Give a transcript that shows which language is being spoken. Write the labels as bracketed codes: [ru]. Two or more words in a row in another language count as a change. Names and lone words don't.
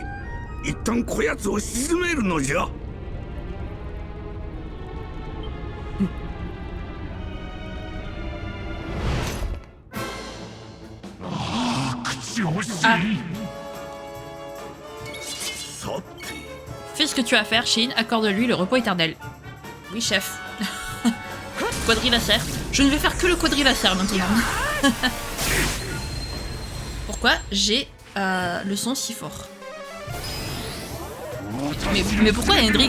[ja] 一旦こやつを沈めるのじゃ。口惜しい。さて。 [fr] Fais ce que tu as à faire, Shin. Accorde-lui le repos éternel. Oui, chef. Quadrilacer. Je ne vais faire que le quadrilacer maintenant. Pourquoi j'ai le son si fort? Mais pourquoi Hendrik?